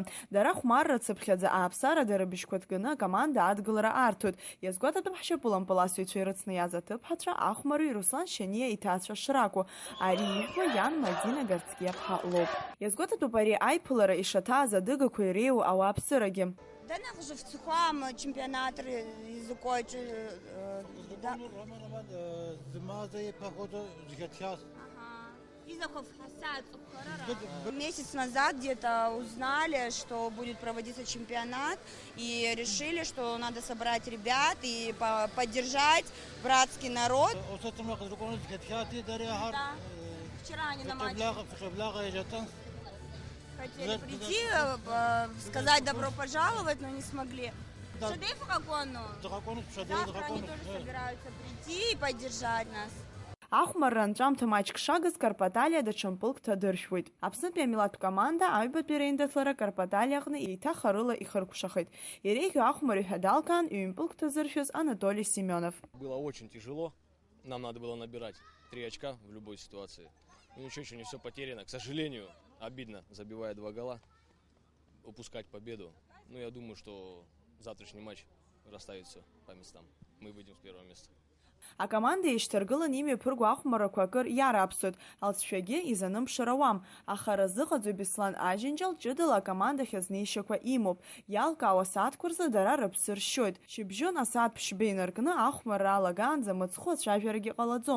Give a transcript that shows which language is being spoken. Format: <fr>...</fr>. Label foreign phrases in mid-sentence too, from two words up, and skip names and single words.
<ab>Дара хәмарра цыԥхьаӡа ааԥсарада рыбжьқәа ҭганы акоманда адгылара аарҭоит. Иазгәаҭатәуп ҳшьапылампыл асыҩцәа ирыцны иааз аҭыԥҳацәа ахәмаруаҩ Руслан Шьаниа иҭаацәа шракәу. Ари иҳәо иан Мадина Гарцкиаԥҳа лоуп. Иазгәаҭатәуп ари аиԥылара ишаҭааз адыгақәа иреиуоу ауааԥсырагьы.</ab> <ru>Данных же в Цухуам чемпионат языкой. Месяц назад где-то узнали, что будет проводиться чемпионат, и решили, что надо собрать ребят и поддержать братский народ. Да. Вчера они на матче хотели прийти, сказать добро пожаловать, но не смогли. Завтра они тоже собираются прийти и поддержать нас.</ru> <ab>Ахәмарра анҵәамҭа маҷк шагыз Карпаталиа даҽа мпылк ҭадыршәуеит. Аԥснытәи амилаҭтә команда аҩбатәи реиндаҭлара Карпаталиаҟны еиҭах арыла ихыркәшахеит. Иреиӷьу ахәмарҩ ҳәа далкаан ҩ-мпылк ҭазыршәыз Анатолий Семенов.</ab> <ru>Было очень тяжело. Нам надо было набирать 3 очка в любой ситуации. Ну ничего, еще не все потеряно. К сожалению, обидно, забивая 2 гола, упускать победу. Но я думаю, что завтрашний матч расставит все по местам. Мы выйдем с 1-го места.</ru> <ab>Акоманда еишьҭаргылан имҩаԥырго ахәмаррақәа акыр иарааԥсоит, алҵшәагьы изанымԥшыр ауам. Аха разыҟаӡоу Беслан Ажьынџьал ҷыдала акоманда хьызнеишьақәа имоуп. Иалкаауа асааҭқәа рзы дара рыԥсы ршьоит. Шьыбжьон асааҭ ԥшьба инаркны ахәмарра алагаанӡа мыцхәы ацәажәарагьы ҟалаӡом.</ab>